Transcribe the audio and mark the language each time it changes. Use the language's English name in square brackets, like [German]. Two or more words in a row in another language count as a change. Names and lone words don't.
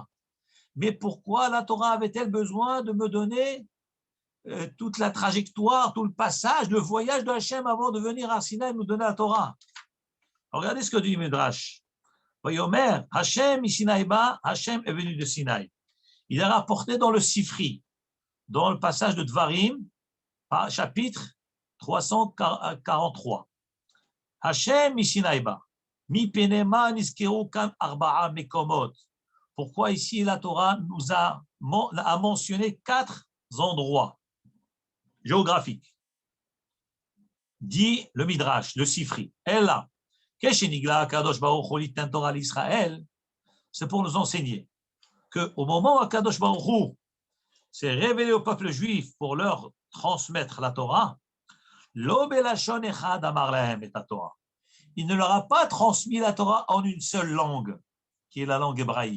[French] Mais pourquoi la Torah avait-elle besoin de me donner toute la trajectoire, tout le passage, le voyage de Hachem avant de venir à Sinaï nous donner la Torah? Regardez ce que dit Midrash. [Hebrew] ויאמר השם מסיני בא, [French] Hachem est venu de Sinaï. Il a rapporté dans le Sifri, dans le passage de Dvarim, chapitre 343. [Hebrew] השם מסיני בא מפני מה נזכרו כאן ארבעה מקומות. [French] Pourquoi ici la Torah nous a mentionné 4 endroits géographiques? Dit le Midrash, le Sifri. Elle là, c'est pour nous enseigner qu'au moment où Akadosh Baruch Hu s'est révélé au peuple juif pour leur transmettre la Torah, il ne leur a pas transmis la Torah en une seule langue, qui est la langue hébraïque.